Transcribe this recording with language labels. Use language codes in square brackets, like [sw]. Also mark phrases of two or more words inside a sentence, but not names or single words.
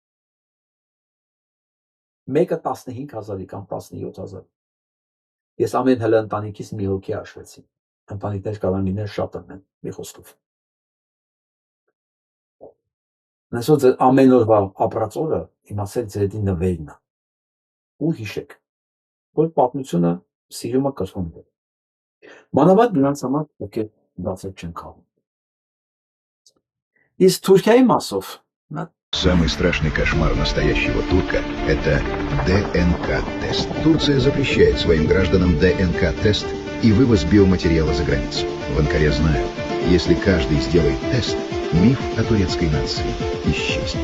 [hy] Մեկը 15000-ի կամ 17000։ Ես ամեն հələ ընտանիքից մի հոգի հաշվեցի։ Ընտանիքներ կարող են լինել շատ են, մի խոսքով։ Այսօր ձեր ամեն օրվա ապրած օրը իմացեք ձերի նվերն է։ Ու հիշեք, որ պատմությունը սիրում է կրկնվել։ Մանավանդ նրանց համար, ովքեր դասեր չեն քաղում։ Իսկ Թուրքիայի մասով [ru] Самый страшный кошмар настоящего турка – это ДНК-тест. Турция запрещает своим гражданам ДНК-тест и вывоз биоматериала за границу. В Анкаре знают, если каждый сделает тест, миф о турецкой нации исчезнет.